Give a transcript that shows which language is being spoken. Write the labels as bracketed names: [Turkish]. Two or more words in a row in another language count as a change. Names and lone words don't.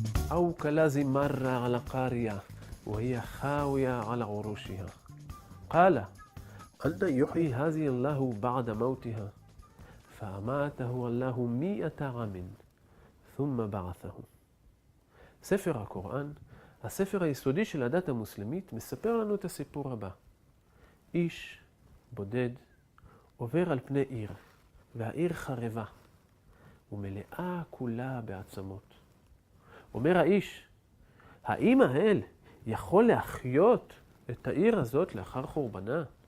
[Arabic] أو كالذي مر على قرية وهي خاوية على عروشها قال أن يحيي هذه الله بعد موتها فأماته الله 100 عام ثم بعثه. [Hebrew] ספר הקוראן, הספר היסודי של הדת המוסלמית, מספר לנו את הסיפור הבא. איש בודד עובר על פני עיר, והעיר חרבה, ומלאה כולה בעצמות. אומר האיש, האם האל יכול להחיות את העיר הזאת לאחר חורבנה?